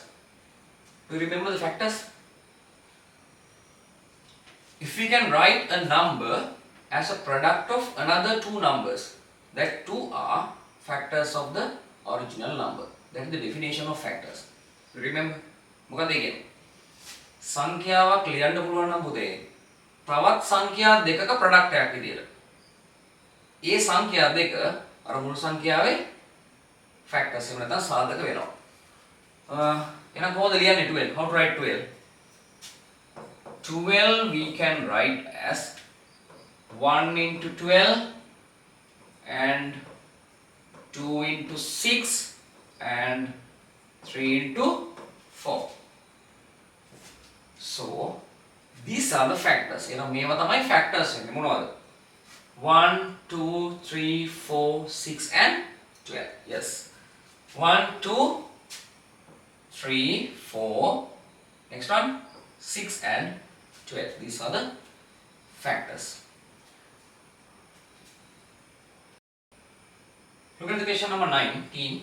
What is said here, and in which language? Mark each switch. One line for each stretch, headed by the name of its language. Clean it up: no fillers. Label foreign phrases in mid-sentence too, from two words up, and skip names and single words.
English: Do you remember the factors? If we can write a number as a product of another two numbers. That two are factors of the original number. That is the definition of factors. Remember?
Sinhala: මොකද ඒ කියන්නේ? සංඛ්‍යාවක් ලියන්න පුළුවන් නම් පුතේ තවත් සංඛ්‍යා දෙකක ප්‍රොඩක්ට් එකක් විදියට. ඒ සංඛ්‍යා දෙක අර මුළු සංඛ්‍යාවේ factors එහෙම නැත්නම් සාධක වෙනවා. එහෙනම් කොහොමද ලියන්නේ 12?
English: How to write 12? 12 we can write as 1 into 12 and 2 into 6 and 3 into 4. So these are the factors.
Sinhala: මේවා තමයි factors වෙන්නේ මොනවද? 1 2 3 4 6 and 12. Yes.
English: 1 2 3 4. Next one 6 and 12. These are the factors. Look at the question number 19.